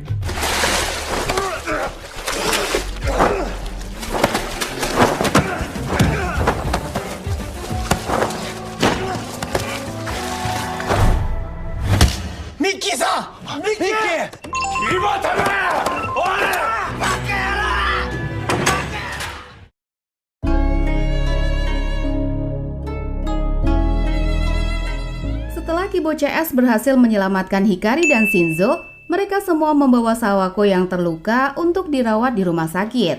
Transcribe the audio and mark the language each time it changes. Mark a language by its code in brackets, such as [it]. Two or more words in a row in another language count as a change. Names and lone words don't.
[ja] ミッキーさん、ミッキー。今田め、おい。 [id] Setelah Kibo CS berhasil menyelamatkan Hikari dan Shinzo, mereka semua membawa Sawako yang terluka untuk dirawat di rumah sakit.